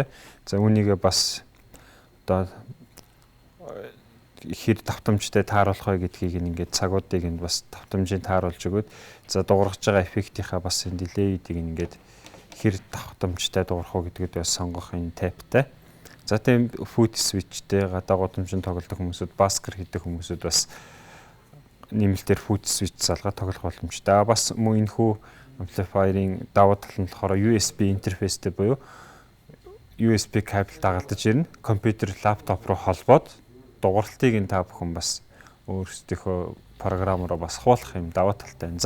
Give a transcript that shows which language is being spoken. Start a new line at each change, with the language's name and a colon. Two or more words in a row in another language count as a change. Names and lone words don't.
Mongolian: За үүнийгээ бас одоо хэр давтамжтай тааруулах вэ гэдгийг ингээд цагуудыг энд бас давтамжийн тааруулж өгөөд за дуургаж байгаа эффектийнхаа бас энэ delay-ийг ингээд хэр давтамжтай дуурах уу гэдгийг бас сонгох энэ таптай. За тийм
English: foot switchтэй
Mongolian: гадаа гудамжинд тоглодог хүмүүсүүд basker хийдэг хүмүүсүүд бас нэмэлтээр
English: foot switch
Mongolian: залгаад тоглох боломжтой. Бас мөн энэхүү amplifier-ийн давуу тал нь болохоор USB интерфейстэй буюу USB кабель дагалдаж ирнэ. Компьютер, лаптоп руу холбоод дууралтыг нь та бүхэн бас өөрсдийнхөө програмаараа бас хуулах юм давуу талтай байна.